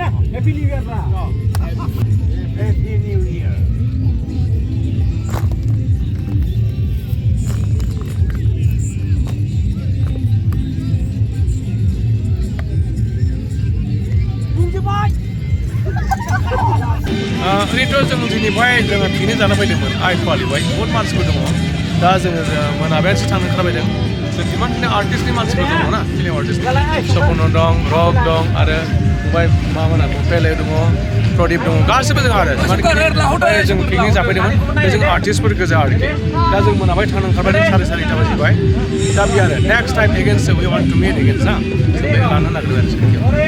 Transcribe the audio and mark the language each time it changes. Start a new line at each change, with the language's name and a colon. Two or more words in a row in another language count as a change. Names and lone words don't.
English: Happy New Year lah. Happy New Year.
Bodo: Itu जों दिनैहाय जोङो पिकनिक जानो फैदोंमोन आइपवालियावहाय बहुत मानसिफोर दङ दा जोङो मोनाबिलियावसो थांनो ओंखारबायदों जों इमानखिनि आर्टिस्टनि मानसिफोर दङ ना
English: film artist
Bodo: सपन दं रक दं आरो ओमफ्राय मा होनो पेले दङ प्रदीप दङ गासिबो जों आरो जों पिकनिक जाफैदोंमोन बे जों आर्टिस्टफोर गोजा आरोखि दा जों मोनाबाय थांनो ओंखारबाय 4:30 बाजिबाय दा बे आरो
English: next time again we want to meet again
Bodo: ना जों लानो नागिरदों आरो